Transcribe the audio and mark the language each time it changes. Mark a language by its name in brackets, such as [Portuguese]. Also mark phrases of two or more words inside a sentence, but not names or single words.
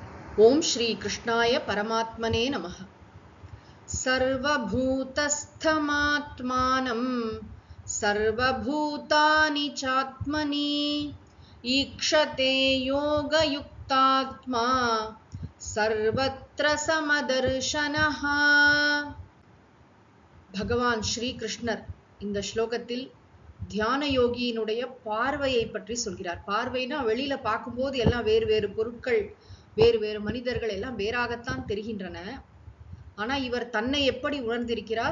[Sanskrit] ओम श्री कृष्णाय परमात्मने नमः। सर्वभूतस्थमात्मानं सर्वभूतानि चात्मनि ईक्षते योगयुक्तात्मा सर्वत्र समदर्शनः। [Tamil] பகவான் ஸ்ரீ கிருஷ்ணர் இந்த ஸ்லோகத்தில் தியான யோகியினுடைய பார்வையை பற்றி சொல்கிறார். பார்வைனா வெளியில பார்க்கும்போது எல்லாம் வேறு வேறு பொருட்கள், வேறு வேறு மனிதர்கள் எல்லாம் வேறாகத்தான் தெரிகின்றன. ஆனா இவர் தன்னை எப்படி உணர்ந்திருக்கிறார்?